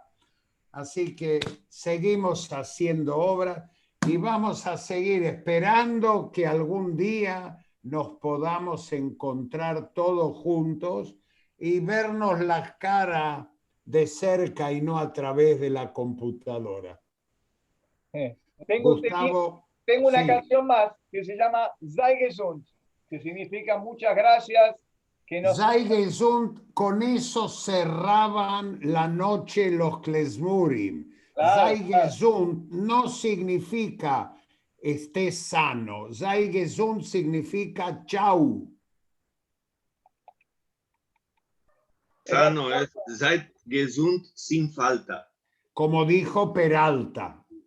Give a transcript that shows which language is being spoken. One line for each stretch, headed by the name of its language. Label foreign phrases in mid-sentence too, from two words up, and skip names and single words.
Spanish: Así que seguimos haciendo obra y vamos a seguir esperando que algún día nos podamos encontrar todos juntos y vernos la cara de cerca y no a través de la computadora. Tengo una sí. canción más que se llama
Yiddish: Sei gesund,
Spanish: que significa muchas gracias.
Yiddish: Sei gesund,
Spanish: con eso cerraban la noche los klezmurim. Claro,
Yiddish: Sei gesund
Spanish: no significa esté sano.
Yiddish: Sei gesund
Spanish: significa chau. Sano es
Yiddish: seid gesund
Spanish: sin falta. Como dijo Peralta.